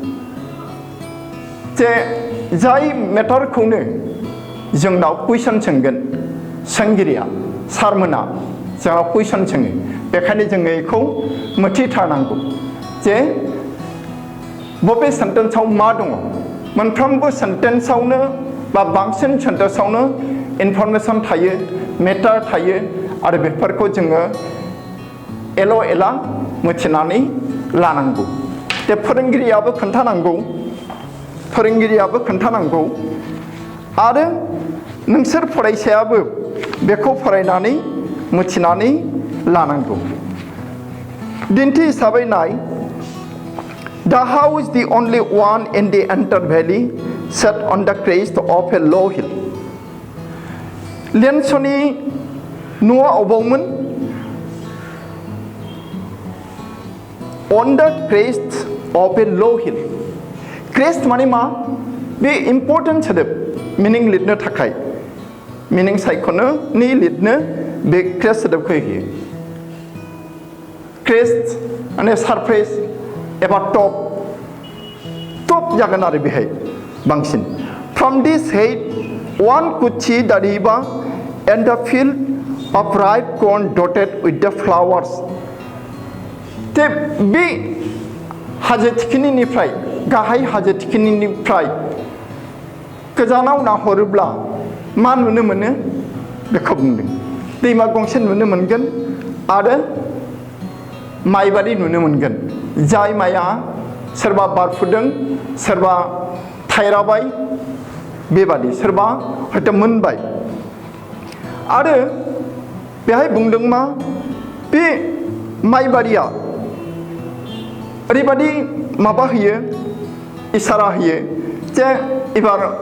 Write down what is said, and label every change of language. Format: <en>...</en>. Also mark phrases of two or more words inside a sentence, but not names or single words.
<brx>जे जाय मेटारखौनो जोंनाव कुइसन सोंगोन सोंगिरिया सारमोना जोंनाव कुइसन सोङो बेखायनो जोङो बेखौ मिथिथारनांगौ जे बबे सेन्टेन्सआव मा दङ मोनफ्रोमबो सेन्टेन्सआवनो बा बांसिन सेन्टेन्सआवनो इनफरमेशन थायो मेटार थायो आरो बेफोरखौ जोङो एल' एला मिथिनानै लानांगौ जे फोरोंगिरियाबो खोन्थानांगौ आरो नोंसोर फरायसायाबो बेखौ फरायनानै मिथिनानै लानांगौ दिन्थि हिसाबै नाय</brx> <en>The house is the only one in the entire valley set on the crest of a low hill.</en> <brx>लेन्सनि न'आ अबावमोन</brx> <en>on the crest of a low hill.</en> <brx>Crest माने मा बे इम्पर्टेन्ट सोदोब मिनिं लिरनो थाखाय मिनिं सायख'नो नि लिरनो बे क्रेस्ट सोदोबखौ होयो क्रेस्ट माने सारफेस एबा टप जागोन आरो बेहाय बांसिन</brx> <en>From this height one could see the river and the field of ripe corn dotted with the flowers.</en> <brx>जे बे हाजो थिखिनिनिफ्राय गाहाय हाजो थिखिनिनिफ्राय गोजानाव नाहरोब्ला मा नुनो मोनो बेखौ बुंदों दैमा गंसे नुनो मोनगोन आरो माइबारि नुनो मोनगोन जाय माइया सोरबा बारफुदों सोरबा थायराबाय बेबादि सोरबा हयथ' मोनबाय आरो बेहाय बुंदों मा बे माइबारिया ओरैबादि माबा होयो इसारा होयो जे एबार</brx>